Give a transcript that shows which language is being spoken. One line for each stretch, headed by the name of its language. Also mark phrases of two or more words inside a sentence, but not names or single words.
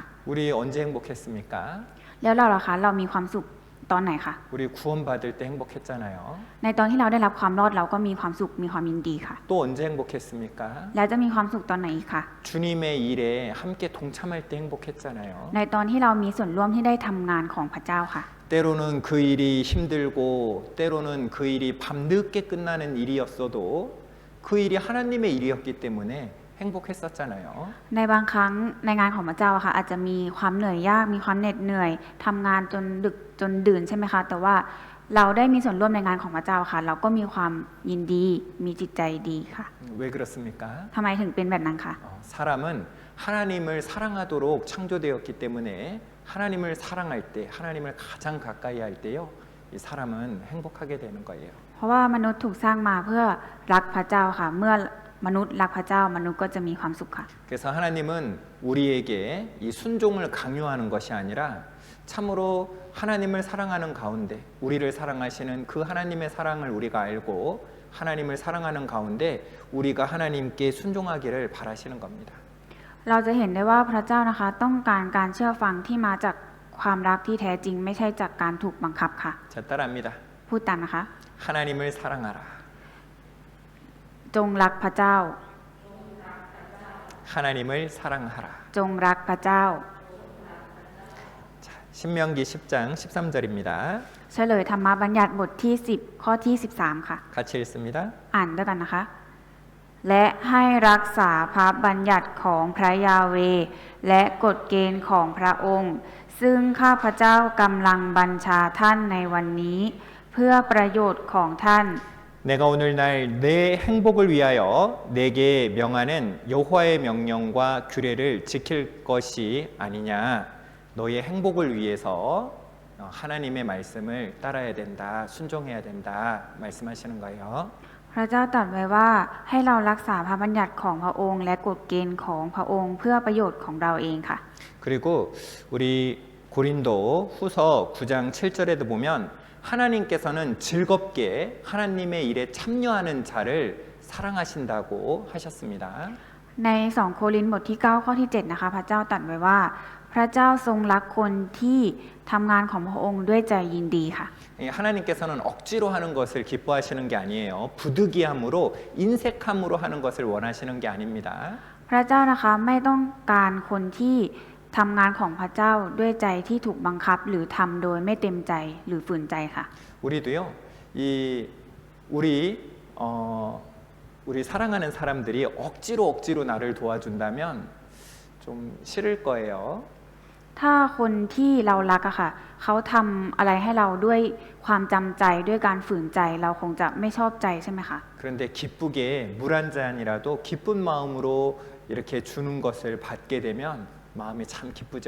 Korean: 우리 언제 행복했습니까?
Thai: แล้วเราล่ะคะเรามีความสุขตอนไหนคะ
Korean: 우리 구원받을 때 행복했잖아요.
Thai: ในตอนที่เราได้รับความรอดเราก็มีความสุขมีความยินดีค่ะ
Korean: 또 언제 행복했습니까?
Thai: แล้วจะมีความสุขตอนไหนอีกคะ
Korean: 주님의 일에 함께 동참할 때 행복했잖아요.
Thai: ในตอนที่เรามีส่วนร่วมที่ได้ทำงานของพระเจ้าค่ะ
Korean: 때로는 그 일이 힘들고 때로는 그 일이 밤늦게 끝나는 일이었어도 그 일이 하나님의 일이었기 때문에 행복했었잖아요.
Thai: ในบางครั้งในงานของพระเจ้าอะค่ะอาจจะมีความเหนื่อยยากมีความเหน็ดเหนื่อยทำงานจนดึกจนดื่นใช่ไหมคะแต่ว่าเราได้มีส่วนร่วมในงานของพระเจ้าค่ะเราก็มีความยินดีมีจิตใจดีค่ะ
Korean: 왜 그렇습니까?
Thai: ทำไมถึงเป็นแบบนั้นคะ
Korean: 사람은 하나님을 사랑하도록 창조되었기 때문에 하나님을 사랑할 때, 하나님을 가장 가까이 할 때요, 이 사람은 행복하게 되는 거예요.
Thai: เพราะว่ามนุษย์ถูกสร้างมาเพื่อรักพระเจ้าค่ะเมื่อมนุษย์รักพระเจ้ามนุษย์ก็จะมีความสุขค่ะ
Korean: 그래서 하나님은 우리에게 이 순종을 강요하는 것이 아니라 참으로 하나님을 사랑하는 가운데 우리를 사랑하시는 그 하나님의 사랑을 우리가 알고 하나님을 사랑하는 가운데 우리가 하나님께 순종하기를 바라시는 겁니다.
Thai: เราจะเห็นได้ว่าพระเจ้านะคะต้องการการเชื่อฟังที่มาจากความรักที่แท้จริงไม่ใช่จากการถูกบังคับค่ะ
Korean: 자, 따라합니다.
Thai: พูดตามนะคะ
Korean: 하나님을 사랑하라.
Thai: จงรักพระเจ้า
Korean: 하나님을 사랑하라.
Thai: จงรักพระเจ้า
Korean: 자, 신명기 10장 13절입니다.
Thai: เฉลยธรรมบัญญัติบทที่10ข้อที่13ค่ะ
Korean: 같이 읽습니다.
Thai: อ่านด้วยกันนะคะ และให้รักษาพระบัญญัติของพระยาเวห์และกฎเกณฑ์ของพระองค์ ซึ่งข้าพเจ้ากำลังบัญชาท่านในวันนี้ เพื่อประโยชน์ของท่าน
Korean: 내가 오늘날 내 행복을 위하여 내게 명하는 여호와의 명령과 규례를 지킬 것이 아니냐. 너의 행복을 위해서 하나님의 말씀을 따라야 된다. 순종해야 된다. 말씀하시는 거예요.
Thai: พระเจ้าตรัสไว้ว่าให้เรารักษาพระบัญญัติของพระองค์ และกฎเกณฑ์ของพระองค์เพื่อประโยชน์ของเราเองค่ะ
Korean: 그리고 우리 고린도 후서 9장 7절에도 보면 하나님께서는 즐겁게 하나님의 일에 참여하는 자를 사랑하신다고 하셨습니다.
Thai: ใน2โครินธ์บทที่9ข้อที่7นะคะพระเจ้าตรัสไว้ว่า พระเจ้าทรงรักคนที่ทำงานของพระองค์ด้วยใจยินดีค่ะ
Korean: 하나님께서는 억지로 하는 것을 기뻐하시는 게 아니에요. 부득이함으로 인색함으로 하는 것을 원하시는 게 아닙니다.
Thai: พระเจ้านะคะไม่ต้องการคนที่ทำงานของพระเจ้าด้วยใจที่ถูกบังคับหรือทำโดยไม่เต็มใจหรือฝืนใจค่ะ
Korean: 우리도요. 우리 사랑하는 사람들이 억지로 나를 도와준다면 좀 싫을 거예요.
Thai: ถ้าคนที่เรารักอะค่ะเขาทำอะไรให้เราด้วยความจำใจด้วยการฝืนใจเราคงจะไม่ชอบใจใช่ไหมคะ
Korean: 그런데 기쁘게 물 한 잔이라도 기쁜 마음으로 이렇게 주는 것을 받게 되면 마음이 참 기쁘죠.